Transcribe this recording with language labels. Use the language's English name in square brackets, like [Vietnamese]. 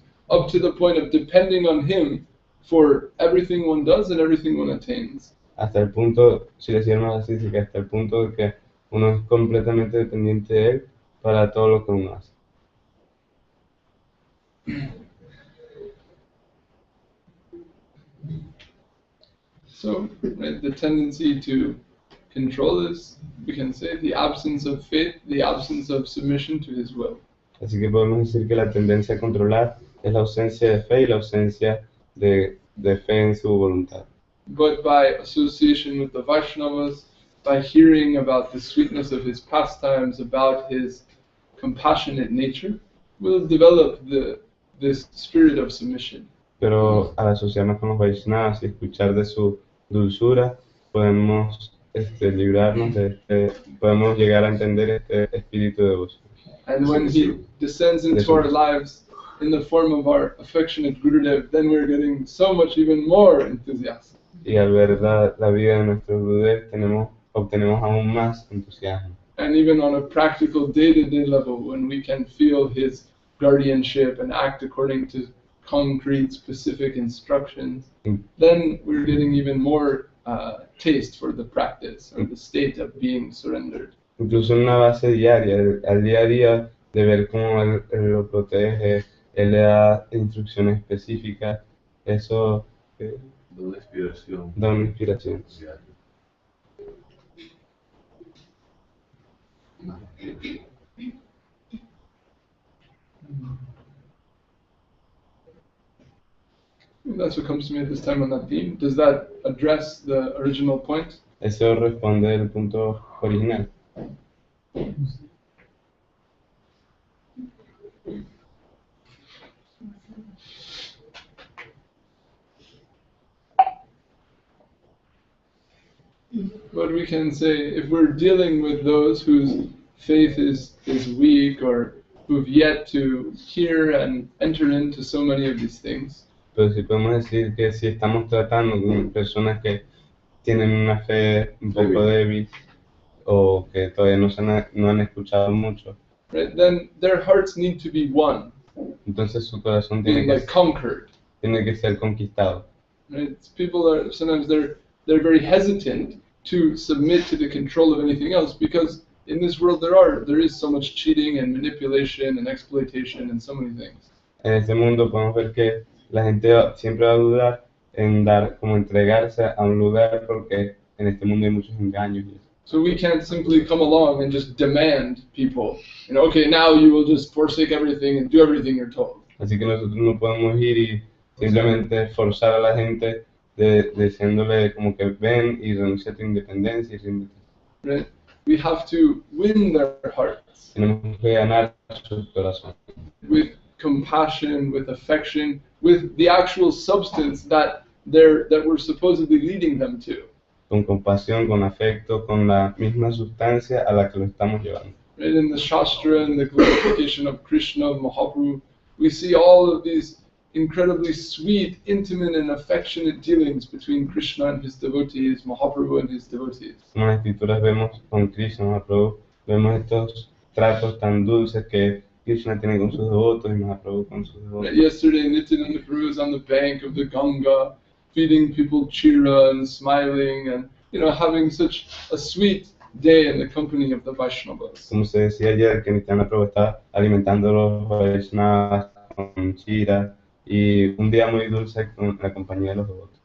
[English] Up to the point of depending on him for everything one does and everything one attains. [Spanish] Hasta el punto, si le decíamos así, que hasta el punto de que uno es completamente dependiente de él para todo lo que uno hace. [English] So, right, the tendency to control is, we can say, the absence of faith, the absence of submission to his will. [Spanish] Así que podemos decir que la tendencia a controlar es la ausencia de fe y la ausencia de fe en su voluntad. [English] But by association with the Vaishnavas, by hearing about the sweetness of his pastimes, about his compassionate nature, we'll develop this spirit of submission. [Spanish] Pero al asociarnos con los Vaishnavas y escuchar de su dulzura, podemos librarnos podemos llegar a entender este espíritu de devoción. [English] And when he descends into our lives in the form of our affectionate Gurudev, then we're getting so much even more enthusiasm. [Spanish] Y al ver la vida de nuestro Gurudev, obtenemos aún más entusiasmo. [English] And even on a practical day-to-day level, when we can feel his guardianship and act according to concrete, specific instructions, then we're getting even more taste for the practice or the state of being surrendered. [Spanish] Incluso en una base diaria, al día a día, de ver cómo él lo protege, él le da instrucciones específicas, eso Da una inspiración. da una inspiración. [English] That's what comes to me at this time on that theme. Does that address the original point? [Spanish] Eso responde al punto original. [English] But we can say, if we're dealing with those whose faith is weak or who've yet to hear and enter into so many of these things, [Spanish] Pero sí podemos decir que si estamos tratando con personas que tienen una fe un poco débil o que todavía no han escuchado mucho, [English] right, then their hearts need to be won, [Spanish] entonces su corazón [English] being like conquered. [Spanish] tiene que ser conquistado. [English] Right? People are sometimes they're very hesitant to submit to the control of anything else because in this world there is so much cheating and manipulation and exploitation and so many things. [Spanish] En este mundo podemos ver que la gente siempre va a dudar en entregarse a un lugar porque en este mundo hay muchos engaños. [English] So we can't simply come along and just demand people, okay, now you will just forsake everything and do everything you're told. [Spanish] Así que nosotros no podemos ir y simplemente forzar a la gente diciéndole como que ven y renuncia a tu independencia y ríndete. [English] Right? We have to win their hearts. [Spanish] Tenemos que ganar su corazón. [English] With compassion, with affection, with the actual substance that we're supposedly leading them to. [Spanish] Con compasión, con afecto, con la misma sustancia a la que lo estamos llevando. [English] Right? In the Shastra and the glorification of Krishna, Mahaprabhu, we see all of these incredibly sweet, intimate, and affectionate dealings between Krishna and his devotees, Mahaprabhu and his devotees. [Spanish] En las escrituras vemos con Krishna, Mahaprabhu, vemos estos tratos tan dulces que Krishna tiene con sus devotos y Mahaprabhu con sus devotos. [English] Right? Yesterday, Nityananda Prabhu was on the bank of the Ganga, feeding people chira and smiling and having such a sweet day in the company of the Vaishnavas. [Spanish] Como se decía ayer, que Nityananda Prabhu estaba alimentando a los Vaishnavas con chira y un día muy dulce con la compañía de los devotos.